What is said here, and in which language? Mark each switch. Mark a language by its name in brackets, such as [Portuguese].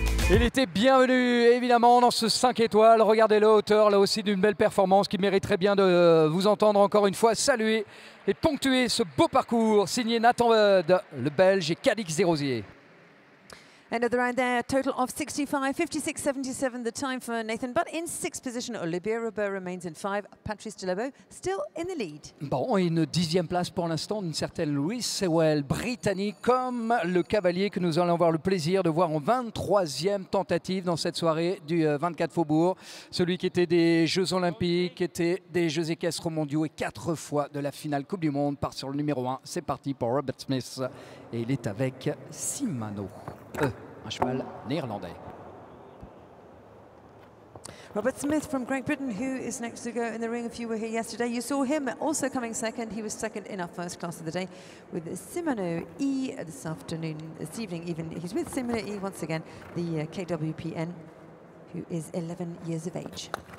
[French] Il était bienvenu évidemment dans ce 5 étoiles. Regardez la hauteur là aussi d'une belle performance qui mériterait bien de vous entendre encore une fois saluer et ponctuer ce beau parcours signé Nathan Bud, le Belge, et Cadix Desrosiers. [English] End of the round there, total of 65, 56.77 the time for Nathan. But in sixth position, Olivier Robert remains in 5. Patrice Delaveau still in the lead. [French] Bon, une 10e place pour l'instant d'une certaine Louis Sewell, britannique, comme le cavalier que nous allons avoir le plaisir de voir en 23e tentative dans cette soirée du 24 Faubourg. Celui qui était des Jeux Olympiques, qui était des Jeux équestres mondiaux et 4 fois de la finale Coupe du Monde, part sur le numéro 1. C'est parti pour Robert Smith et il est avec Shimano. Un cheval néerlandais. [English] Robert Smith from Great Britain, who is next to go in the ring. If you were here yesterday, you saw him also coming second. He was second in our first class of the day with Shimano E this evening even. He's with Shimano E once again, the KWPN, who is 11 years of age.